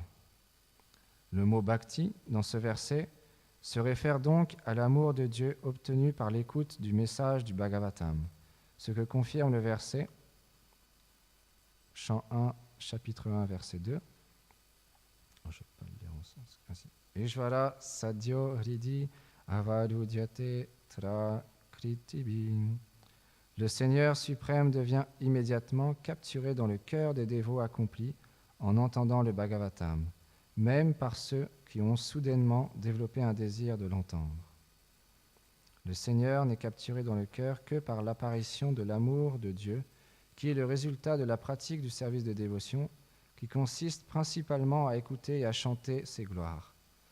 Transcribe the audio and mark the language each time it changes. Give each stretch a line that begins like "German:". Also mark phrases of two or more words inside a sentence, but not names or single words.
French: Le mot bhakti, dans ce verset, se réfère donc à l'amour de Dieu obtenu par l'écoute du message du Bhagavatam, ce que confirme le verset, chant 1, chapitre 1, verset 2. Je peux le lire en sens.
Sanskrit: ईश्वरः सद्यो हृदि अवरुध्यते अत्र कृतिभिः.
French: Le Seigneur suprême devient immédiatement capturé dans le cœur des dévots accomplis en entendant le Bhagavatam, même par ceux qui ont soudainement développé un désir de l'entendre. Le Seigneur n'est capturé dans le cœur que par l'apparition de l'amour de Dieu, qui est le résultat de la pratique du service de dévotion, qui consiste principalement à écouter et à chanter ses gloires.